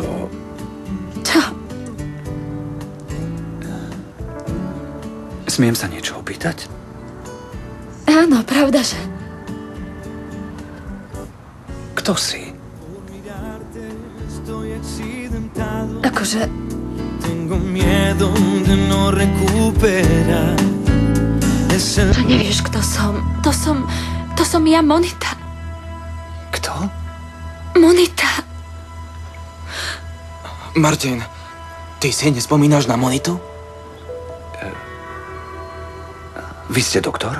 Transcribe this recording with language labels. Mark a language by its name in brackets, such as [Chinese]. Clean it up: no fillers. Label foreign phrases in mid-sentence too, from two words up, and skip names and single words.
[Slovak] Čo? smiem sa niečo opýtať? Áno, pravda, že? Kto si? Akože... [Spanish] Tengo miedo de no recuperar. [Slovak] To nevieš, kto som. To som ja, Monita. Kto? Monita. Martin, ty si nespomínaš na Monitu? Vy ste doktor?